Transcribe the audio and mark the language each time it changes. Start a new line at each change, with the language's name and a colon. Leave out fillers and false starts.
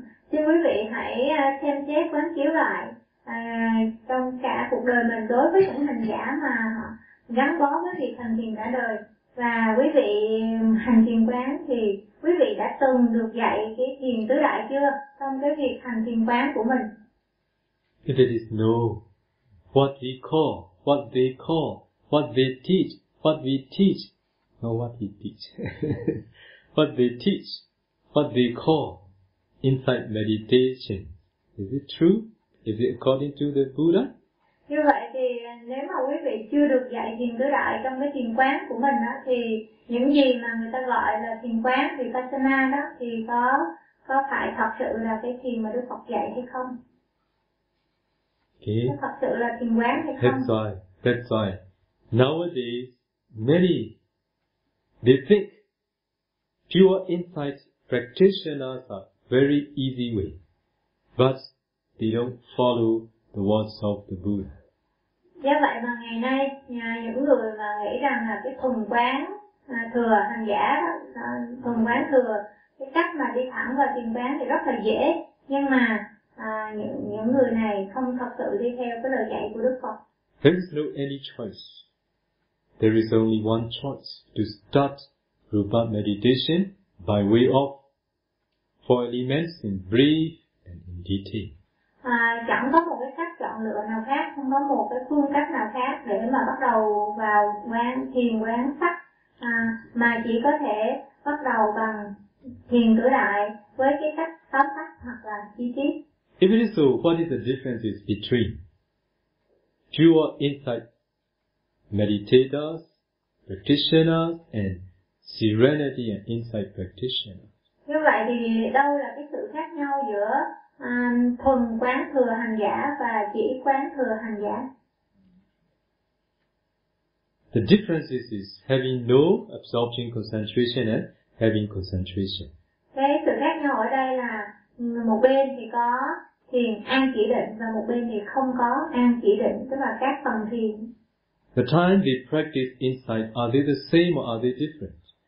Vietnamese: Xin quý vị hãy xem xét quán chiếu lại trong cả cuộc đời mình đối với những hành giả mà gắn bó với việc hành thiền cả đời. Và quý vị hành thiền quán thì quý vị đã từng được dạy cái thiền tứ đại chưa trong cái việc hành thiền quán của mình?
English: If it is no, what we call, what they call, what they teach, what we teach, not what we teach, what they teach, what they call, insight meditation. Is it true? Is it according to the Buddha?
Vietnamese: Như vậy thì Nếu mà quý vị chưa được dạy thiền tứ đại trong cái thiền quán của mình đó, thì những gì mà người ta gọi là thiền quán Vipassana đó thì có phải thật sự là cái thiền mà Đức Phật dạy hay không?
English: Okay.
Vietnamese: Thật sự là thiền quán hay không?
English: That's why. Nowadays, many they think pure insight practitioners are very easy way, but they don't follow the words of the Buddha.
Vietnamese: Do vậy mà ngày nay những người mà nghĩ rằng là cái thuần quán thừa hành giả thuần quán thừa cái cách mà đi thẳng vào thiền quán thì rất là dễ, nhưng mà những người này không thật sự đi theo cái lời dạy của Đức Phật.
English: There is no any choice. There is only one choice to start rupa meditation by way of four elements in brief and in detail.
Vietnamese: Chẳng có một cái cách chọn lựa nào khác, không có một cái phương cách nào khác để mà bắt đầu vào quán thiền quán sắc, mà chỉ có thể bắt đầu bằng thiền tứ đại với cái cách tóm tắt hoặc là chi tiết.
English: If it is so, what is the difference between pure insight meditators, practitioners, and serenity and insight practitioners?
Vietnamese: Như vậy thì đâu là cái sự khác nhau giữa thuần quán thừa hành giả và chỉ quán thừa hành giả?
English: The difference is having no absorption concentration and having concentration.
Vietnamese: Cái sự khác nhau ở đây là một bên thì có thiền an chỉ định và một bên thì không có an chỉ định, tức là các phần thiền.
English: The time we practice insight, are they the same or are they different?